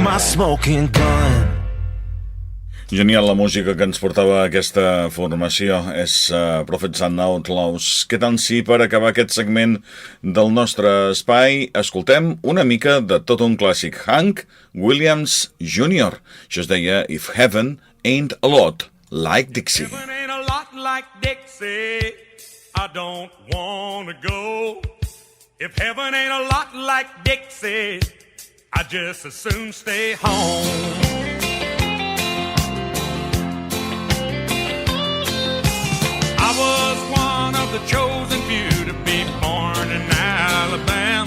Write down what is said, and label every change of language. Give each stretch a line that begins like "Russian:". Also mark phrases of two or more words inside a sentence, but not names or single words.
English: smoking gun.
Catalan: Genial la música que ens portava aquesta formació, és Prophets and Outlaws. Què tal si per acabar aquest segment del nostre espai escoltem una mica de tot un clàssic, Hank Williams Jr. Això es deia If Heaven Ain't a Lot Like Dixie.
English: Heaven ain't a lot like Dixie, I don't wanna go. If heaven ain't a lot like Dixie, I just as soon stay home. I was one of the chosen few to be born in Alabama.